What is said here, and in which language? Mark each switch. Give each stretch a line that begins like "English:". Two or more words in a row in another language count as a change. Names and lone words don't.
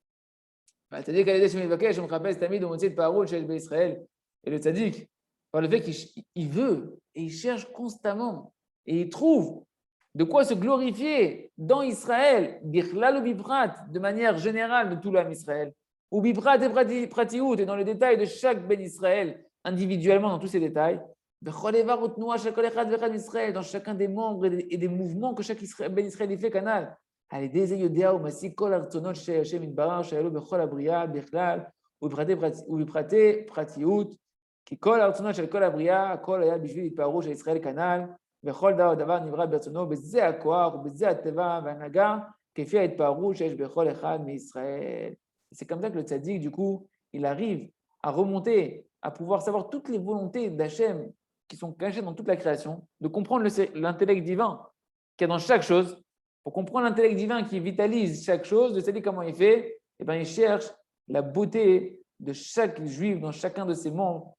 French: Et le tzaddik, par le fait qu'il veut et il cherche constamment et il trouve de quoi se glorifier dans Israël, de manière générale de tout l'âme Israël, ou biprat et pratiout, et dans les détails de chaque
Hebrew: בן ישראל,
French: individuellement dans tous ces détails, dans chacun des membres et des mouvements que chaque
Hebrew: בן ישראל
French: fait, canal.
Hebrew: כי כל הרצונות של כל הבריאה, הכל היה בשביל התפארות של ישראל כנ"ל, וכל דבר נברא ברצונו, בזה הכוח ובזה הטבע וההנהגה, כפי ההתפארות שיש בכל אחד מישראל.
French: C'est comme ça que le tzaddik, du coup, il arrive à remonter, à pouvoir savoir toutes les volontés d'Hachem qui sont cachées dans toute la création, de comprendre l'intellect divin qu'il y a dans chaque chose. Pour comprendre l'intellect divin qui vitalise chaque chose, le tzaddik, comment il fait? Eh bien, il cherche la beauté de chaque juif dans chacun de ses membres.